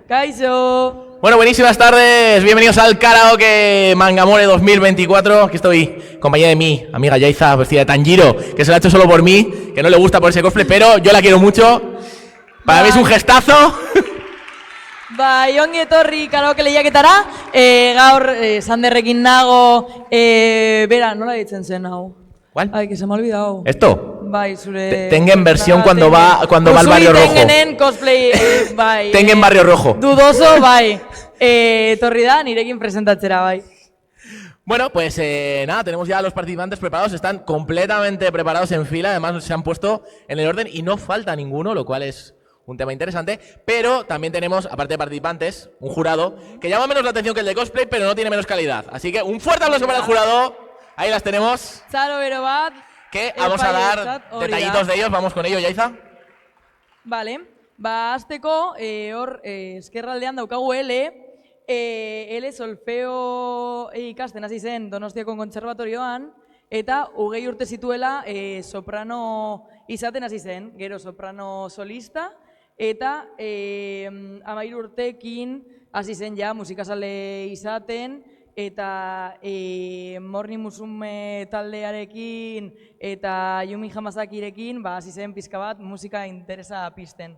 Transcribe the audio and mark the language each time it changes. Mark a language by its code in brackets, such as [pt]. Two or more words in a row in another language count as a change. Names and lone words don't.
[eu] Kaixo. [es] Bueno, buenísimas tardes, bienvenidos al Karaoke Mangamore 2024. Aquí estoy, compañía de mi amiga Yaiza, vestida de Tanjiro, que se la ha hecho solo por mí, que no le gusta por ese cosplay, pero yo la quiero mucho. Para mí es un gestazo. [eu] Bai, ongi etorri karaoke lehiaketara. Gaur Sanderrekin nago, bera, nola ditzen zen hau? [es] ¿Cuál? Ay, que se me ha olvidado. ¿Esto? [eu] Bai, zure... [es] Tengen versión cuando va al barrio rojo. [eu] Tengenen cosplay, bai. [es] Tengen barrio rojo. [eu] Dudoso, bai. Etorri da, nirekin presentatzera, bai. [es] Bueno, pues nada, tenemos ya a los participantes preparados, están completamente preparados en fila, además se han puesto en el orden y no falta ninguno, lo cual es un tema interesante, pero también tenemos, aparte de participantes, un jurado que llama menos la atención que el de cosplay, pero no tiene menos calidad. Así que un fuerte aplauso para el jurado, ahí las tenemos, [eu] Txalo bero bat. [es] que vamos a dar detallitos de ellos, vamos con ello, Yaiza. Vale, [eu] ba, azteko, hor, eskerraldean daukagu L solfeo ikasten hasi zen Donostiako kontserbatorioan, eta 20 urte zituela soprano izaten hasi zen, gero soprano solista, eta 13 urtekin hasi zen ja musikazale izaten, eta Morning Musume taldearekin eta Yumi Hamasakirekin hasi zen pizka bat musika interesa pizten.